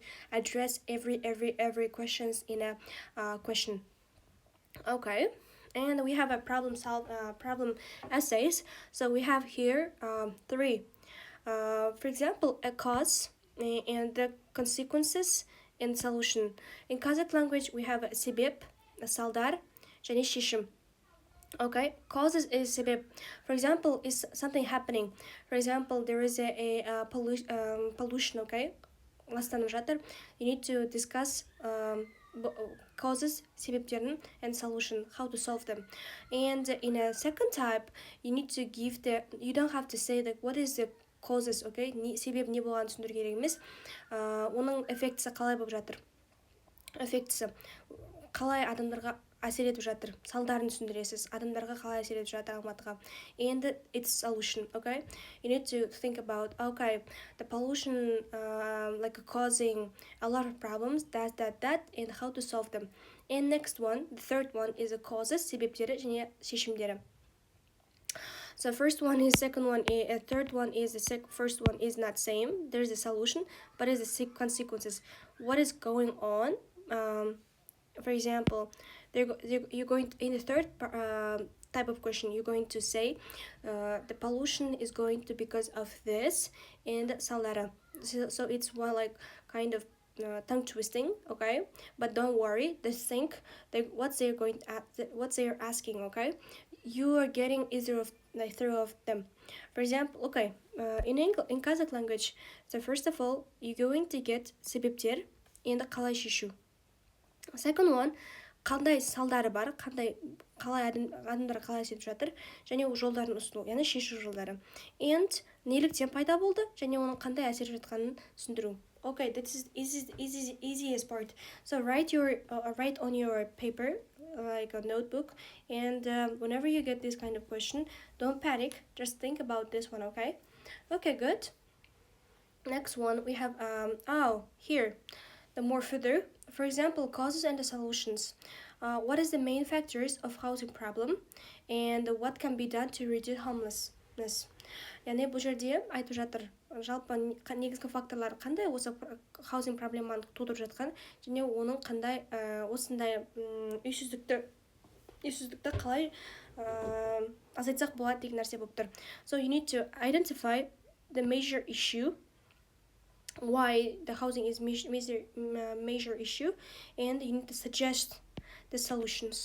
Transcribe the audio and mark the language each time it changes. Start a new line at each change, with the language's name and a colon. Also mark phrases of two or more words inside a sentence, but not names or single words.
English: Address every questions in a question. Okay, and we have a problem essays. So we have here three. For example, a cause and the consequences and solution. In Kazakh language, we have
Kazakh: себеп, салдар, және шешім.
English: Okay, causes is себеп. For example, is something happening. For example, there is a pollution.
Kazakh: Okay, ластанып жатыр.
English: You need to discuss causes, себептерін, and solution, how to solve them. And in a second type, you need to give the, you don't have to say that what is the causes, okay?
Kazakh: Себеп не болғанын түсіндіру керек емес. Оның эффектісі қалай болып жатыр? Эффектісі қалай адамдарға әсер етіп жатыр? Салдарын түсіндіресіз. Адамдарға қалай әсер етіп жатыр Алматыға?
English: And its solution, okay? You need to think about, okay, the pollution like causing a lot of problems, that, and how to solve them. And next one, the third one is the causes,
Kazakh: себептері және шешімдері.
English: So first one is, second one is, third one is, the first one is not same. There's a solution, but it's the consequences. What is going on? For example, you're going to, in the third type of question, you're going to say the pollution is going to because of this and salada. So it's one like kind of tongue twisting, okay? But don't worry, just think that what they're asking, okay? You are getting either of like three of them. For example, okay, in Kazakh language, so first of all, you're going to get себептер and
Kazakh: қалай шешу.
English: Second one,
Kazakh: қандай салдары бар, қалай адамдар қалай әсер етіп жатыр, және жолдарын ұсыну, яғни шешу жолдары. And неліктен пайда болды, және оның қандай әсер етіп жатқанын түсіндіру.
English: Okay, this is easiest part. So write on your paper, like a notebook, and whenever you get this kind of question, don't panic, just think about this one. Okay, good. Next one we have here, the more further, for example, causes and the solutions. What is the main factors of housing problem, and what can be done to reduce homelessness?
Kazakh: Яғни бұл жерде айтып жатыр, жалпы негізгі факторлар қандай осы хаузинг проблеманы тудырып жатқан, және оның қандай осындай үйсіздікті қалай азайтсақ болады деген нәрсе болып тұр.
English: So you need to identify the major issue, why the housing is major issue, and you need to suggest the solutions.